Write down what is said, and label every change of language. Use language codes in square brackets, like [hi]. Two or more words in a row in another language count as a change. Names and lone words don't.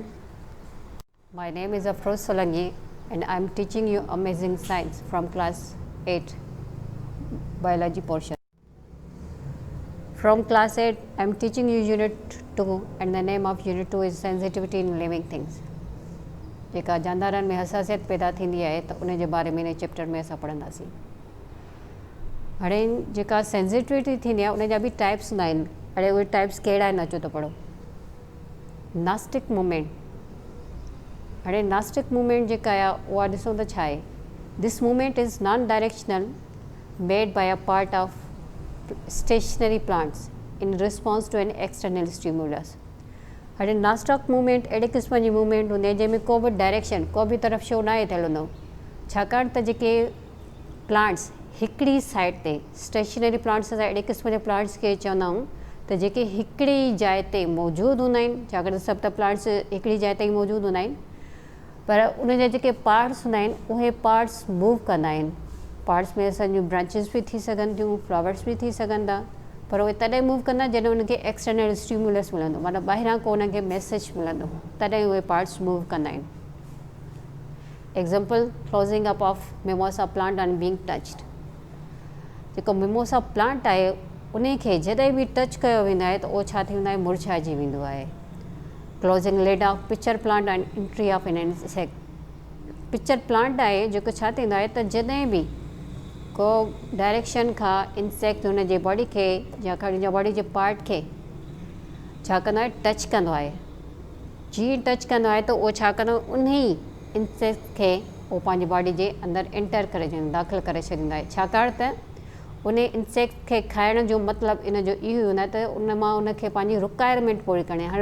[en] My name is Afroz Solangi and I am teaching you amazing science from class 8 biology portion. From class 8 I am teaching you unit 2 and the name of unit 2 is sensitivity in living things. [sd] जेका जानदारनि में हसासियत पैदा थींदी आहे त उन जे बारे में इन चैप्टर में असां पढ़ंदासीं। हाणे जेका सेंसिटिविटी थींदी आहे उन जा बि टाइप्स हूंदा आहिनि। अड़े उहे टाइप्स कहिड़ा आहिनि अचो त पढ़ो। [en] nastic movement. [sd] हाणे [en] nastic movement [sd] जेका आहे उहा ॾिसो त छा आहे। [en] This movement is non directional made by a part of stationary plants in response to an external stimulus. [sd] हाणे [en] nastic movement [sd] अहिड़े क़िस्म जी मूवमेंट हूंदी आहे जंहिंमें को बि डायरेक्शन को बि तरफ़ शो न आहे थियल हूंदो, छाकाणि त जेके प्लांट्स हिकिड़ी साइड ते [en] stationary plants [sd] असां अहिड़े क़िस्म जे प्लांट्स खे चवंदा आहियूं त जेके हिकिड़ी जाइ ते मौजूदु हूंदा आहिनि, छाकाणि त सभु त प्लांट्स हिकिड़ी जाइ ते ई मौजूदु हूंदा आहिनि, पर उन जा जेके पार्ट्स हूंदा आहिनि उहे पार्ट्स मूव कंदा आहिनि। पार्ट्स में असांजूं ब्रांचिस बि थी सघनि थियूं, फ्लावर्स बि थी सघनि था, पर उहे तॾहिं मूव कंदा जॾहिं उनखे [en] external stimulus [sd] मिलंदो, मतिलबु ॿाहिरां को उनखे मैसेज मिलंदो, तॾहिं उहे पार्ट्स मूव कंदा आहिनि। [en] Example closing up of mimosa plant and being touched. [sd] जेको [en] mimosa plant [sd] आहे उन खे जॾहिं बि टच कयो वेंदो आहे त उहो छा थी वेंदो आहे, मुरझाइजी वेंदो आहे। [en] Closing lid of pitcher plant and entry of an insect. pitcher plant [sd] आहे जेको छा थींदो आहे त जॾहिं बि को डायरेक्शन खां इंसेक्ट हुन जे बॉडी खे या हुन जे बॉडी जे पार्ट खे छा कंदो आहे, टच कंदो आहे। जीअं टच कंदो आहे त उहो छा कंदो, उन ई इंसेक्ट खे उहो पंहिंजी बॉडी जे अंदरि एंटर करे छॾींदो, दाख़िल करे छॾींदो आहे, छाकाणि त उन इंसेक्ट खे खाइण जो मतिलबु इन जो इहो हूंदो आहे त उन मां उनखे पंहिंजी रिक्वायरमेंट पूरी करणी आहे।